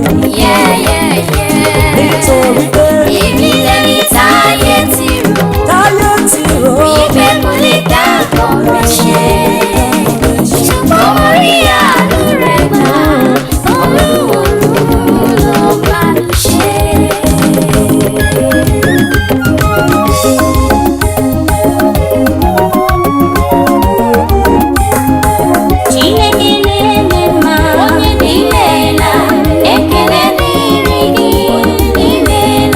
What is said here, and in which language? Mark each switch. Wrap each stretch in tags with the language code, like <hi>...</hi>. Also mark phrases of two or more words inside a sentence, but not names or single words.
<yo>Nítorí pé Ìjìnlẹ̀ ní táyé ti rò. táyé ti rò ó. Ìgbẹ́ kò lè dáàbò rẹ̀ ṣe. Ṣùgbọ́n mo rí àánú rẹ̀ gbà. Olúwo ló bá mi ṣe.</yo> <ig>Chineke na-eme mma, onye na-imela, ekele dịrị gị, imela.</ig>